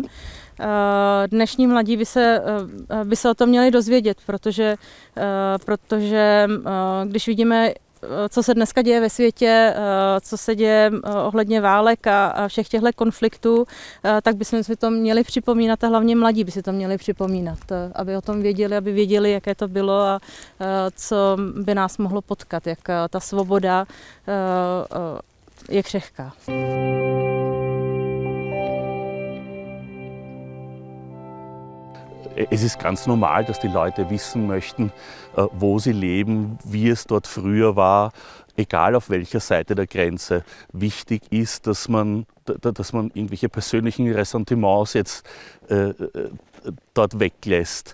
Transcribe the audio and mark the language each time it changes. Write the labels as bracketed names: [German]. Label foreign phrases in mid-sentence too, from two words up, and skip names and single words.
[Czech] Dnešní mladí by se o tom měli dozvědět, protože když vidíme, co se dneska děje ve světě, co se děje ohledně válek a všech těchto konfliktů, tak bychom si to měli připomínat a hlavně mladí by si to měli připomínat, aby o tom věděli, aby věděli, jaké to bylo a co by nás mohlo potkat, jak ta svoboda je křehká. [German] Es ist ganz normal, dass die Leute wissen möchten, wo sie leben, wie es dort früher war, egal auf welcher Seite der Grenze. Wichtig ist, dass man irgendwelche persönlichen Ressentiments jetzt dort weglässt.